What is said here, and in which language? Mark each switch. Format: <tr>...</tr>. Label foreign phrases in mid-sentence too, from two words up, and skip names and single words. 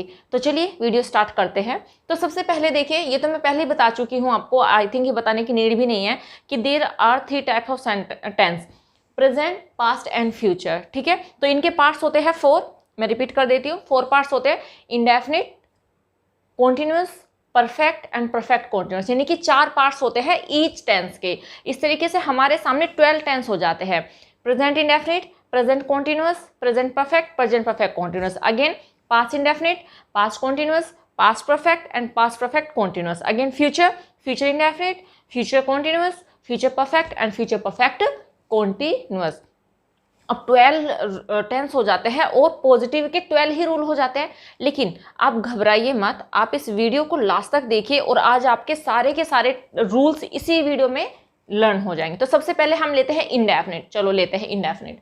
<hi>तो चलिए</hi> <en>video start</en> <hi>करते हैं। तो सबसे पहले देखिए, ये तो मैं पहले ही बता चुकी हूँ आपको,</hi> <en>I think</en> <hi>ये बताने की नीड भी नहीं है कि</hi> <en>there are 3 types of tense, present, past and future.</en> <hi>ठीक है, तो इनके पार्ट्स होते हैं 4। मैं रिपीट कर देती हूँ, 4 पार्ट्स होते हैं,</hi> <en>indefinite, continuous, perfect and perfect continuous,</en> <hi>यानी कि 4 पार्ट्स होते हैं</hi> <en>each tense</en> <hi>के। इस तरीके से हमारे सामने 12 टेंस हो जाते हैं,</hi> <en>present indefinite, present continuous, present perfect, present perfect continuous. Again, past indefinite, past continuous, past perfect and past perfect continuous. Again, future, future indefinite, future continuous, future perfect and future perfect continuous.</en> <hi>अब 12 टेंस हो जाते हैं और पॉजिटिव के 12 ही रूल हो जाते हैं। लेकिन आप घबराइए मत, आप इस वीडियो को लास्ट तक देखिए और आज आपके सारे के सारे रूल्स इसी वीडियो में लर्न हो जाएंगे। तो सबसे पहले हम लेते हैं इंडेफिनिट। चलो लेते हैं इंडेफिनिट।</hi>